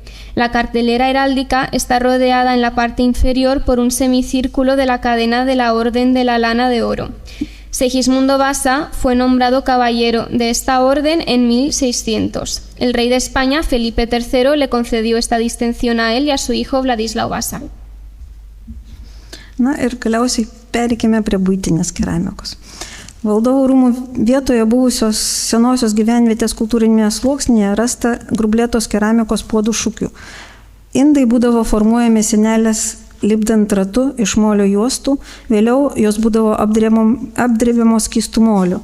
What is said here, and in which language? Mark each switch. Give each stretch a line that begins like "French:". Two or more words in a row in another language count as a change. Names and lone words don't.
Spanish: La cartelera heráldica está rodeada en la parte inferior por un semicírculo de la cadena de la Orden de la Lana de Oro. Segismundo Vasa fue nombrado caballero de esta orden en 1600. El rey de España, Felipe III, le concedió esta distinción a él y a su hijo Vladislau Vasa.
Lithuanian: Na ir galiausiai pereikime prie buitinės keramikos. Valdovų rūmų vietoje buvusios senosios gyvenvietės kultūrinėje sluoksnėje rasta grublėtos keramikos puodų šukių. Indai būdavo formuojami sienelės lipdant ratu iš molio juostų, vėliau jos būdavo apdrėbiamos skystų moliu.